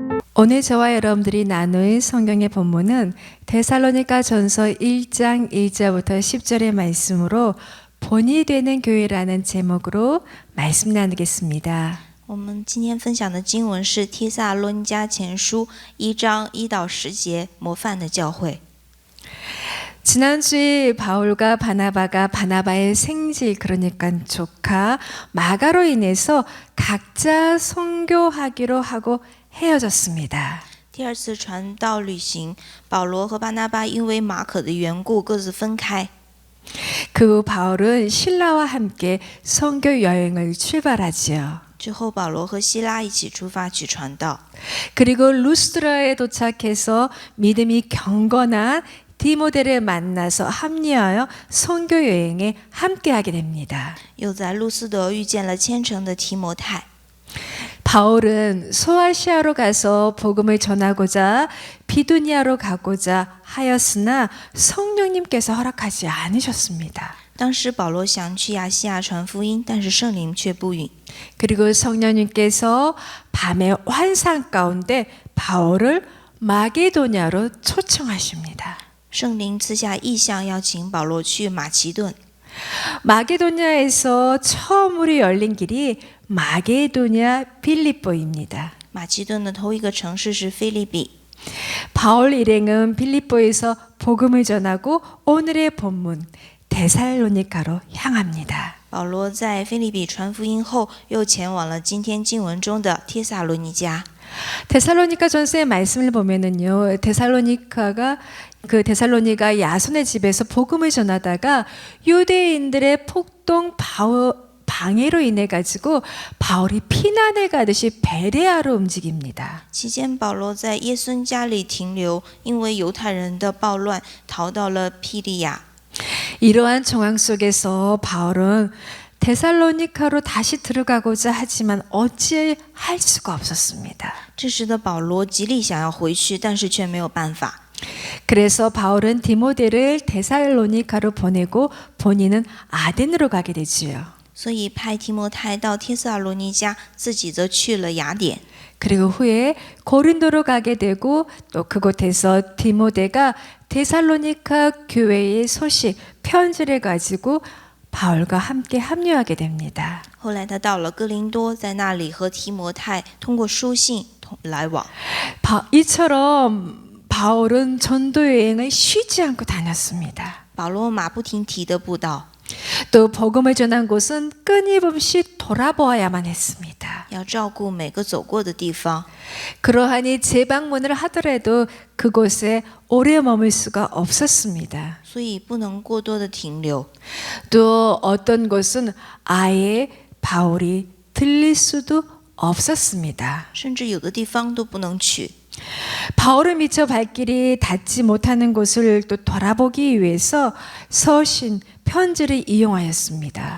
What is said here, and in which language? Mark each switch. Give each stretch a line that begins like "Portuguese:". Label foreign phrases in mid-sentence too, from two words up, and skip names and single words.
Korean: 오늘 저와 여러분들이 나눌 성경의 본문은 데살로니가 전서 1장 1절부터 10절의 말씀으로 본이 되는 교회라는 제목으로 말씀 나누겠습니다.
Chinese: 我们今天分享的经文是帖撒罗尼迦前书1章1到10节，模范的教会。
Korean: 지난주에 바울과 바나바가 바나바의 생질 그러니까 조카 마가로 인해서 각자 선교하기로 하고 헤어졌습니다.
Chinese: 第二次传道旅行，保罗和巴拿巴因为马可的缘故各自分开。
Korean: 그 후 바울은 신라와 함께 선교 여행을 출발하지요.
Chinese: 之后，保罗和希拉一起出发去传道。
Korean: 그리고 루스드라에 도착해서 믿음이 경건한 디모데를 만나서 합류하여 선교 여행에 함께하게 됩니다.
Chinese: 又在路斯德遇见了虔诚的提摩太。
Korean: 바울은 소아시아로 가서 복음을 전하고자 비두니아로 가고자 하였으나 성령님께서 허락하지 않으셨습니다.
Chinese: 当时保罗想去亚细亚传福音，但是圣灵却不允。
Korean: 그리고 성령님께서 밤의 환상 가운데 바울을 마게도냐로 초청하십니다.
Chinese: 圣灵赐下意象，要请保罗去马其顿。
Korean: 마게도냐에서 처음으로 열린 길이 마게도냐 빌립보입니다.
Chinese: 马其顿的头一个城市是腓立比。
Korean: 바울 일행은 빌립보에서 복음을 전하고 오늘의 본문 데살로니가로 향합니다.
Chinese: 保罗在腓立比传福音后，又前往了今天经文中的帖撒罗尼迦。
Korean: 데살로니가 전서의 말씀을 보면은요, 데살로니가 야손의 집에서 복음을 전하다가 유대인들의 폭동 방해로 인해 가지고 바울이 피난을 가듯이 베레아로 움직입니다.
Chinese: 期间，保罗在耶孙家里停留，因为犹太人的暴乱，逃到了庇利亚。
Korean: 이러한 정황 속에서 바울은 데살로니가로 다시 들어가고자 하지만 어찌할 수가 없었습니다.
Chinese: 这时的保罗极力想要回去，但是却没有办法。
Korean: 그래서 바울은 디모데를 데살로니가로 보내고 본인은 아덴으로 가게 되지요.
Chinese: 所以派提摩太到帖撒罗尼迦，自己则去了雅典。
Korean: 그리고 후에 고린도로 가게 되고 또 그곳에서 디모데가 데살로니가 교회의 소식, 편지를 가지고 바울과 함께 합류하게 됩니다.
Chinese: 后来他到了哥林多，在那里和提摩太通过书信来往。
Korean: 이처럼 바울은 전도 여행을 쉬지 않고 다녔습니다.
Chinese: 保罗马不停蹄的布道，
Korean: 또 복음을 전한 곳은 끊임없이 돌아보아야만 했습니다.
Chinese: 要照顾每个走过的地方。
Korean: 그러하니 재방문을 하더라도 그곳에 오래 머물 수가 없었습니다.
Chinese: 所以不能过多的停留。
Korean: 또 어떤 곳은 아예 바울이 들릴 수도 없었습니다.
Chinese: 甚至有的地方都不能去。
Korean: 바울을 미처 발길이 닿지 못하는 곳을 또 돌아보기 위해서 서신, 편지를 이용하였습니다.